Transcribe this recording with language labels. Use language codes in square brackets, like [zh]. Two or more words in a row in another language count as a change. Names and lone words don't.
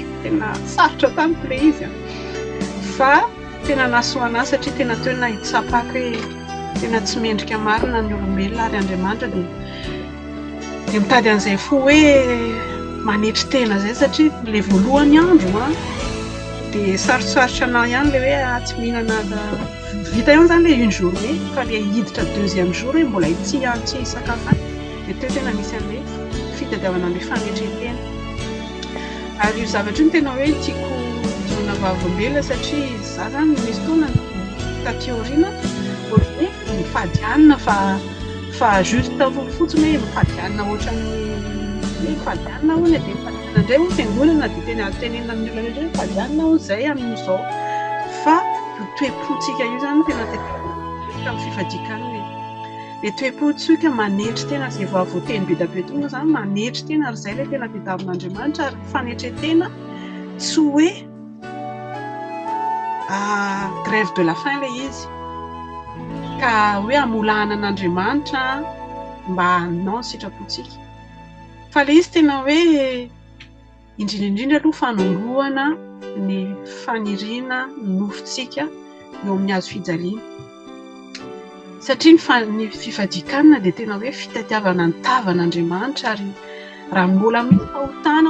[mg] Tena sarotra tamiko ilay izy fa tena nasoana satria tena toena hitsapaka hoe tena tsy mendrika marina ny olombelona ary Andriamanitra dia mitady an'izay fo hoe manetry tena zay, satria ilay voalohany andro dia sarosarotra anahy ihany ilay hoe tsy mihinana vita ihany zany ilay [fr] une journée, [mg] fa ilay hiditra 2e jour hoe mbola ity tsy sakafo dia teo tena misy an'ilay fitadiavana ilay fanetretena. Ary io zavatra io tena hoe tiako jona vavolombelona satria za zany misy taona taty aoriana ohatran'ny hoe mifadianina fa juste fotsiny hoe mifadianina ohatran'ny hoe mifadianina hono dia mifadianina indray ho fiangonana dia tena tenenina amin'ny olona rehetra hoe mifadianina ho izay amin'izao fa io toe-pontsika io zany tena teteka amin'ny fifadikanana le toe-pontsika manetry tena izay voateny be da be tonga zany manetry tena ary izay ilay tena tadiavin'Andriamanitra ary fanetretena tsy hoe [fr] grève de la [mg] faim ilay izy ka hoe amolana an'Andriamanitra mba non sitrapontsika fa ilay izy tena hoe indrindraindrindra aloha fanongoana ny faniriana nofontsika eo amin'ny hazo fijaliana satria ny fifadikanana dia tena hoe fitadiavana ny tavan'Andriamanitra ary raha mbola misy fahotana